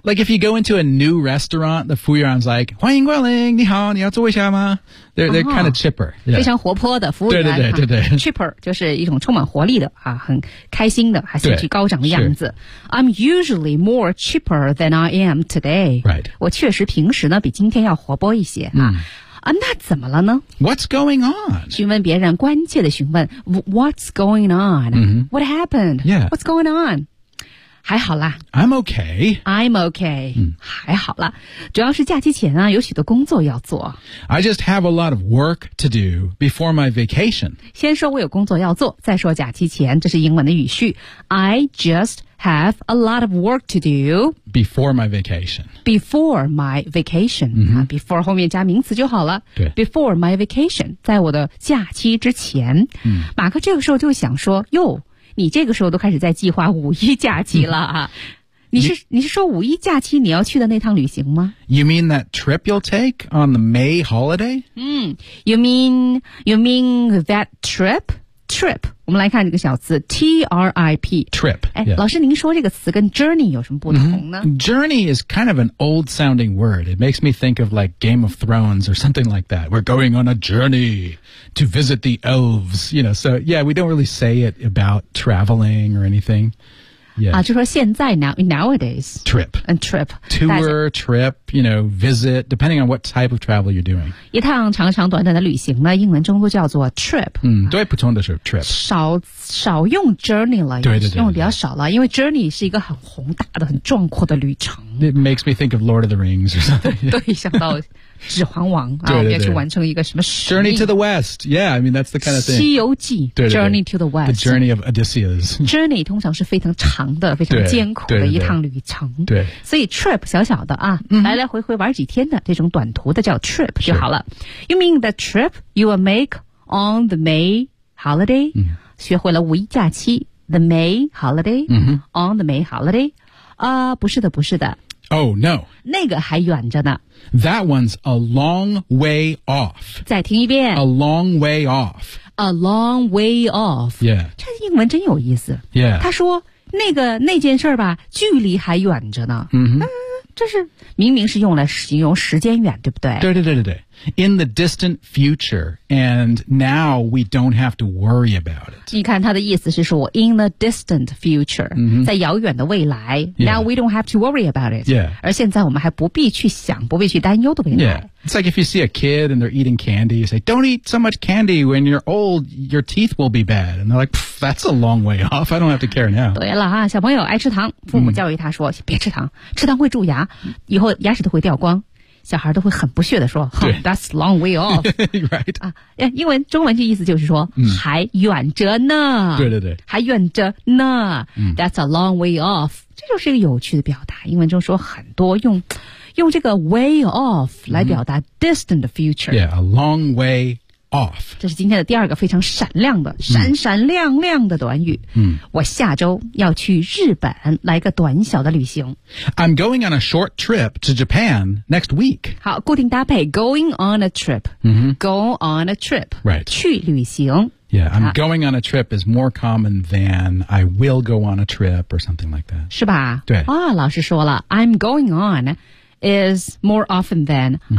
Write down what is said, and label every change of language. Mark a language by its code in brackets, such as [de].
[en] Yeah. Like if you go into a new restaurant, the服务员 is like, [zh] 欢迎光临，你好，你要坐一下吗？ [en] They're kind of chipper.、 [zh] Yeah. 非常活泼的服务员。对。 Chipper 就是一种充满活力的、啊、很开心的还兴趣高涨的样子。 [en] I'm usually more chipper than I am today. Right. [zh] 我确实平时呢比今天要活泼一些、啊。那怎么了呢 [en] What's going on? [zh] 询问别人关切的询问 [en] What's going on?、 Mm-hmm. What happened? Yeah. What's going on? [zh] 还好啦 [en] I'm okay、 mm. [zh] 还好啦主要是假期前啊有许多工作要做 [en] I just have a lot of work to do before my vacation [zh] 先说我有工作要做再说假期前这是英文的语序 [en] I justHave a lot of work to do before my vacation. Before my vacation.、 Mm-hmm. 啊、 [zh] before 后面加名词就好了。对 [en] before my vacation, [zh] 在我的假期之前、嗯、马克这个时候就想说哟你这个时候都开始在计划五一假期了、啊。你是说五一假期你要去的那趟旅行吗 [en] ?You mean that trip you'll take on the May holiday?、嗯、you mean that trip? [zh] Trip, 我们来看这个小词 T-R-I-P [en] Trip、 [zh] 哎 yeah. 老师您说这个词跟 journey 有什么不同呢、mm-hmm. [en] Journey is kind of an old sounding word It makes me think of like Game of Thrones or something like that We're going on a journey to visit the elves You know, so yeah, we don't really say it about traveling or anything、yeah. [zh] 啊、就说现在 nowadays [en] Trip and Trip Tour, trip, you know, visit Depending on what type of travel you're doing [zh] 一趟长长短短的旅行呢英文中都叫做 trip、嗯、对普通的是 trip 少用 journey 了对用比较少了因为 journey 是一个很宏大的很壮阔的旅程 [en] It makes me think of Lord of the Rings or something [zh] 对想到指环王对要去完成一个什么使命 [en] Journey to the West Yeah, I mean that's the kind of thing 西游记 Journey to the West The journey of Odysseus [zh] Journey 通常是非常长的非常艰苦的一趟旅程对所以 trip 小小的啊、嗯、来来回回玩几天的这种短途的叫 trip 就好了 [en] You mean the trip you will make on the May holiday、嗯、 [zh] 学会了五一假期 The May holiday、嗯、 [en] On the May holiday [zh] 啊、不是的 [en] Oh, no. [zh] 那个还远着呢。 [en] That one's a long way off. [zh] 再听一遍。 [en] A long way off. A long way off. Yeah. [zh] 这英文真有意思。 [en] Yeah. [zh] 他说那个那件事吧距离还远着呢。 Mm-hmm. 这是明明是用来形容时间远对不对对。 [en] In the distant future, and now we don't have to worry about it. [zh] 你看他的意思是说 [en] in the distant future,、 mm-hmm. [zh] 在遥远的未来、 [en] yeah. now we don't have to worry about it. Yeah. [zh] 而现在我们还不必去想不必去担忧的未来。 [en] Yeah. It's like if you see a kid and they're eating candy, you say, don't eat so much candy when you're old, your teeth will be bad. And they're like, that's a long way off. I don't have to care now. [zh] 对了、啊、小朋友爱吃糖父母教育他说、mm-hmm. 别吃糖吃糖会蛀牙以后牙齿都会掉光。小孩都会很不屑地说 [en] That's long way off Right、 [zh] 啊、英文中文就意思就是说、嗯、还远着呢对还远着呢、嗯、 [en] That's a long way off [zh] 这就是一个有趣的表达英文中说很多用这个 way off 来表达 distant future、 [en] 嗯、Yeah, a long way off [zh] 这是今天的第二个非常闪亮的闪闪亮亮的短语、嗯、我下周要去日本来个短小的旅行 [en] I'm going on a short trip to Japan next week [zh] 好固定搭配 going on a trip、 mm-hmm. [en] go on a trip、 right. [zh] 去旅行 [en] Yeah, I'm going on a trip is more common than I will go on a trip or something like that [zh] 是吧对、哦、老师说了 [en] I'm going on is more often than、 [zh] mm-hmm.